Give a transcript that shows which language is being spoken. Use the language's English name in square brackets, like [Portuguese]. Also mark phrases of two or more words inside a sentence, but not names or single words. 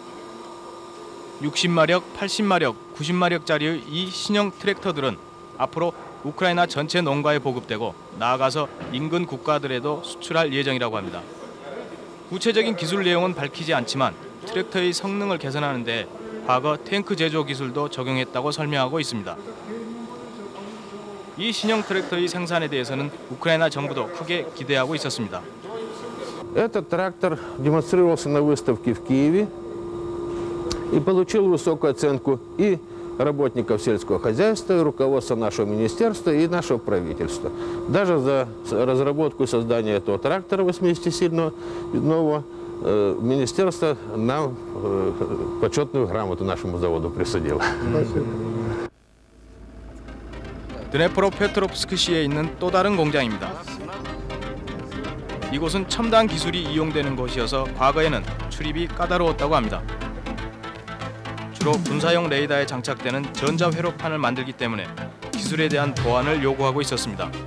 [Korean] 60마력, 80마력, 90마력짜리의 이 신형 트랙터들은 앞으로 우크라이나 전체 농가에 보급되고 나아가서 인근 국가들에도 수출할 예정이라고 합니다. 구체적인 기술 내용은 밝히지 않지만 트랙터의 성능을 개선하는 데 과거 탱크 제조 기술도 적용했다고 설명하고 있습니다. 이 신형 트랙터의 생산에 대해서는 우크라이나 정부도 크게 기대하고 있었습니다. [Russian] Этот трактор демонстрировался на выставке в Киеве и получил высокую оценку и работников сельского хозяйства, и руководства нашего министерства и нашего правительства. Даже за разработку и создание этого трактора 80-сильного нового министерство нам почетную грамоту нашему заводу присудило. [Korean] 드네프로페트롭스크시에 있는 또 다른 공장입니다. 이곳은 첨단 기술이 이용되는 곳이어서 과거에는 출입이 까다로웠다고 합니다. 주로 군사용 레이더에 장착되는 전자회로판을 만들기 때문에 기술에 대한 보완을 요구하고 있었습니다.